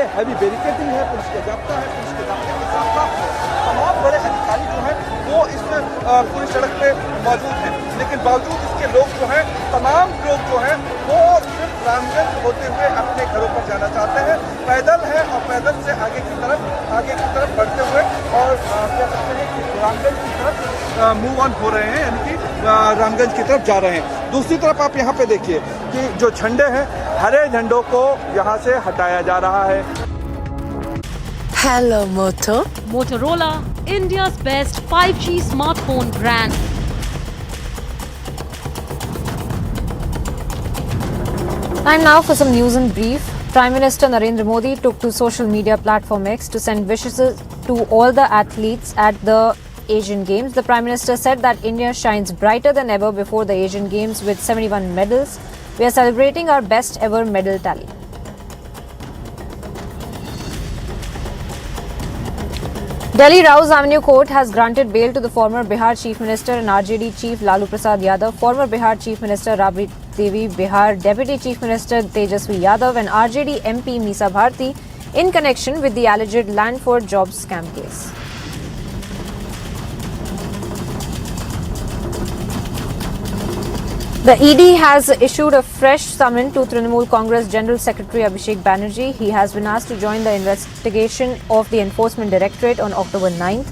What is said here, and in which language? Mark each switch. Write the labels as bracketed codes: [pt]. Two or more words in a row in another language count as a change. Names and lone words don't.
[en] heavy barricading [hi] है, पुलिस का जाब्ता है, पुलिस के जाब्ते के साथ साथ तमाम बड़े अधिकारी जो हैं वो इस पूरी सड़क पे मौजूद हैं, लेकिन बावजूद इसके लोग जो हैं, तमाम लोग जो हैं वो सिर्फ रामगंज होते हुए अपने घरों पर जाना चाहते हैं, पैदल है और पैदल से आगे की तरफ बढ़ते हुए और कह सकते हैं कि रामगंज की तरफ [en] move on [hi] हो रहे हैं, यानी कि रामगंज की तरफ जा रहे हैं। दूसरी तरफ आप यहाँ पे देखिए कि जो झंडे हैं, हरे झंडों को यहाँ से हटाया जा रहा है। [en] Hello, Moto. Motorola, India's best 5G smartphone brand. Time now for some news in brief. Prime Minister Narendra Modi took to social media platform X to send wishes to all the athletes at the Asian Games. The Prime Minister said that India shines brighter than ever before the Asian Games with 71 medals. We are celebrating our best ever medal tally. Delhi Rouse Avenue Court has granted bail to the former Bihar Chief Minister and RJD Chief Lalu Prasad Yadav, former Bihar Chief Minister Rabri Devi, Bihar Deputy Chief Minister Tejaswi Yadav and RJD MP Meesa Bharti in connection with the alleged land for jobs scam case. The ED has issued a fresh summon to Trinamool Congress General Secretary Abhishek Banerjee. He has been asked to join the investigation of the Enforcement Directorate on October 9th.